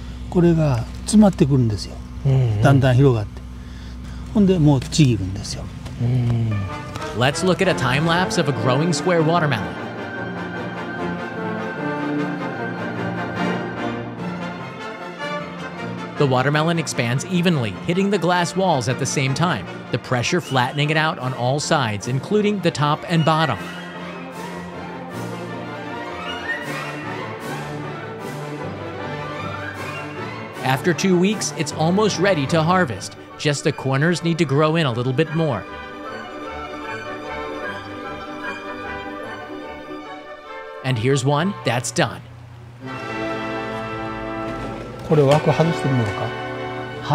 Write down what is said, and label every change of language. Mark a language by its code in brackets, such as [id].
[ja] これが詰まってくるんですよ。だんだん広がって。ほんでもうちぎるんですよ。 [en] Let's look at a time lapse of a growing square watermelon. The watermelon expands evenly, hitting the glass walls at the same time, the pressure flattening it out on all sides, including the top and bottom. After 2 weeks, it's almost ready to harvest. Just the corners need to grow in a little bit more. And here's one that's done. [ja] これ枠外してみようか。